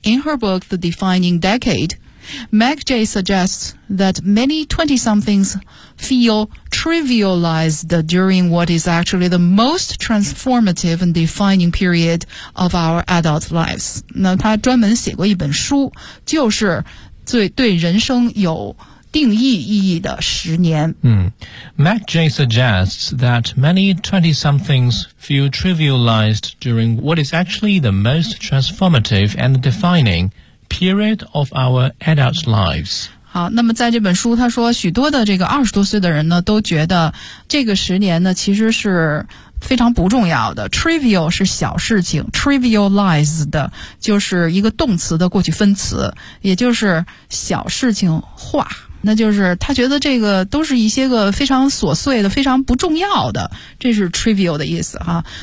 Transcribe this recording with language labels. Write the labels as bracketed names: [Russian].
[English] In her book, The Defining Decade, Meg J suggests that many 20-somethings feel trivialized during what is actually the most transformative and defining period of our adult lives. [Chinese] 那他专门写过一本书，就是最对人生有定义意义的十年。 [English] Mac J suggests that many 20-somethings feel trivialized during what is actually the most transformative and defining period of our adult lives. [Chinese] 好，那么在这本书他说许多的这个二十多岁的人呢都觉得这个十年呢其实是非常不重要的。 trivial 是小事情， trivialized 就是一个动词的过去分词，也就是小事情化，那就是他觉得这个都是一些个非常琐碎的非常不重要的，这是 trivial 的意思哈。